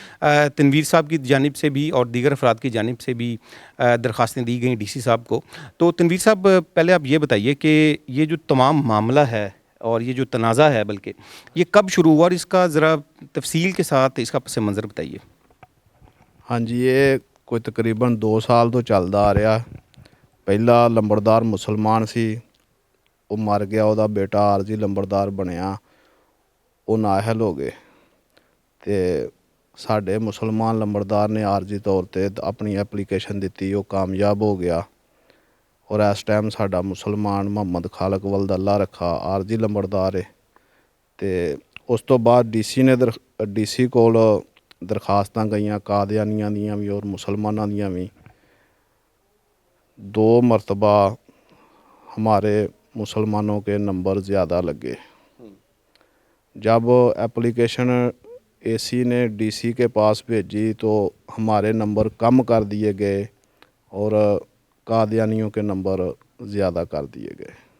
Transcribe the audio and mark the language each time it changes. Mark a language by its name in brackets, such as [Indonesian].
[Hindi] तनवीर साहब की जानिब से भी और दीगर अफराद की जानिब से भी दरख्वास्तें दी गई डीसी साहब को। तो तनवीर साहब, पहले आप ये बताइए कि ये जो तमाम मामला है और ये जो तनाज़ा है, बल्कि ये कब शुरू हुआ, और इसका ज़रा तफसील के साथ इसका पस मंज़र बताइए। हाँ जी, ये कोई तकरीबन 2 साल तो चलदा आ रहा। [Punjabi] ਪਹਿਲਾ ਲੰਬੜਦਾਰ ਮੁਸਲਮਾਨ ਸੀ, ਉਹ ਮਰ ਗਿਆ, ਉਹਦਾ ਬੇਟਾ ਆਰਜੀ ਲੰਬੜਦਾਰ ਬਣਿਆ, ਉਹ ਨਾਅਹਲ ਹੋ ਗਏ, ਤੇ ਸਾਡੇ ਮੁਸਲਮਾਨ ਲੰਬੜਦਾਰ ਨੇ ਆਰਜੀ ਤੌਰ ਤੇ ਆਪਣੀ ਐਪਲੀਕੇਸ਼ਨ ਦਿੱਤੀ, ਉਹ ਕਾਮਯਾਬ ਹੋ ਗਿਆ, ਔਰ ਇਸ ਟਾਈਮ ਸਾਡਾ ਮੁਸਲਮਾਨ ਮੁਹੰਮਦ ਖਾਲਕ ਵਲਦ ਅੱਲਾ ਰੱਖਾ ਆਰਜੀ ਲੰਬੜਦਾਰ ਹੈ। ਤੇ ਉਸ ਤੋਂ ਬਾਅਦ ਡੀਸੀ ਕੋਲ ਦਰਖਾਸਤਾਂ ਗਈਆਂ ਕਾदियानियां ਦੀਆਂ ਵੀ ਔਰ ਮੁਸਲਮਾਨਾਂ ਦੀਆਂ ਵੀ। [Hindi] 2 मरतबा हमारे मुसलमानों के नंबर ज़्यादा लगे। जब एप्लीकेशन एसी ने डीसी के पास भेजी तो हमारे नंबर कम कर दिए गए और कादियानियों के नंबर ज़्यादा कर दिए गए।